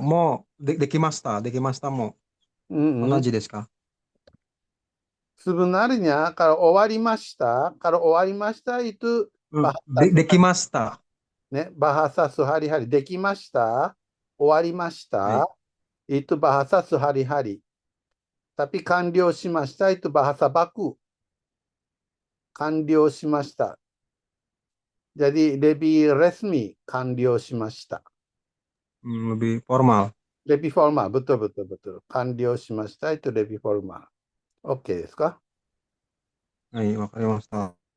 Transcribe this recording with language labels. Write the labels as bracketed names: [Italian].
[Japanese] もうできました。できましたも同じですか？ [Indonesian] Sebenarnya kalau [Japanese] 終わりました、kalau 終わりました [Indonesian] itu [Japanese] できました。 [Indonesian] ね、bahasa sehari-hari. [Japanese] できました、終わりました、 [Indonesian] itu bahasa sehari-hari. Tapi [Japanese] 完了しました [Indonesian] itu bahasa baku. [Japanese] 完了しました。 [Indonesian] Jadi lebih resmi [Japanese] 完了しました。 [Indonesian] lebih formal. Lebih formal, betul. [Japanese] 完了しました [Indonesian] itu lebih formal. [Japanese] OK ですか？はい、わかりました。